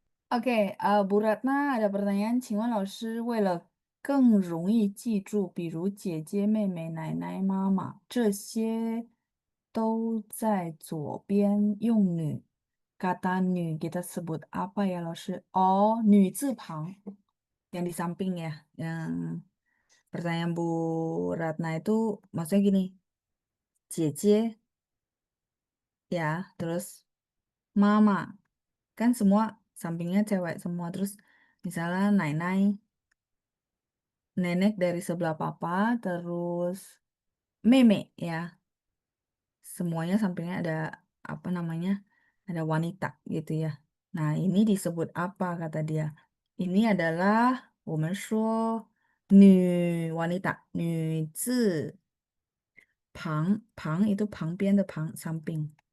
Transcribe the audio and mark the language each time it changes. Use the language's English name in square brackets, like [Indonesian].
[Chinese] OK， [Indonesian] Bu Ratna ada pertanyaan， [Chinese] 请问老师，为了更容易记住，比如姐姐、妹妹、奶奶、妈妈，这些都在左边用女， [Indonesian] kata 女 kita sebut apa ya, [Chinese] 老师? [Indonesian] Oh, 女字旁yang di samping ya. Yang pertanyaan Bu Ratna itu maksudnya gini, 姐姐 ya, terus mama, kan semua sampingnya cewek semua, terus misalnya Nainai, nenek dari sebelah papa, terus meme ya, semuanya sampingnya ada apa namanya, ada wanita gitu ya. Nah, ini disebut apa kata dia? Ini adalah [Chinese] 我们说女 [Indonesian] wanita, 女字旁 itu [Chinese] 旁边的旁 [Indonesian] samping.